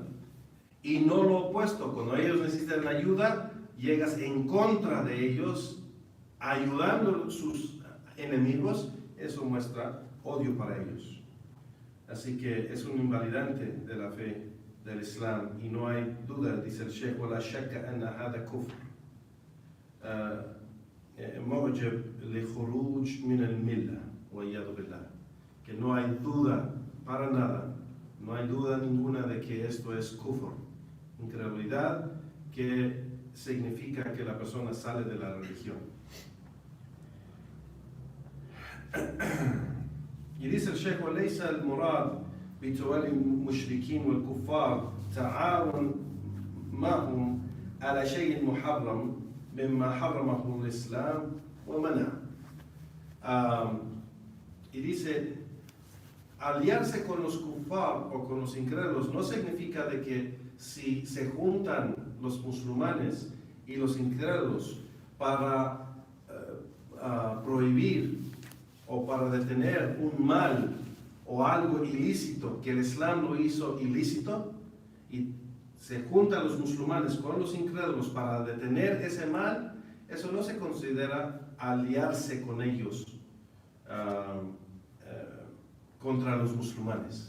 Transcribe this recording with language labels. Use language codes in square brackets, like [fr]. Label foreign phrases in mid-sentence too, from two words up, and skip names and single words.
[es] Y no lo opuesto, cuando ellos necesitan ayuda, llegas en contra de ellos, ayudando a sus enemigos. Eso muestra odio para ellos. Así que es un invalidante de la fe del Islam y no hay duda, dice el Sheikh, [ar] ولا شك أن هذا كفر موجب لخروج من الملة والعياذ بالله. [es] Que no hay duda para nada, no hay duda ninguna de que esto es kufr, incredulidad, que significa que la persona sale de la religión. Y dice el Sheikh, [ar] وليس المراد بتولي المشركين والكفار تعاون معهم على شيء محرم مما حرمه الإسلام ومنع. [es] Y dice, aliarse con los kufar o con los incrédulos no significa de que si se juntan los musulmanes y los incrédulos para prohibir o para detener un mal o algo ilícito, que el Islam lo hizo ilícito, y se juntan los musulmanes con los incrédulos para detener ese mal, eso no se considera aliarse con ellos contra los musulmanes.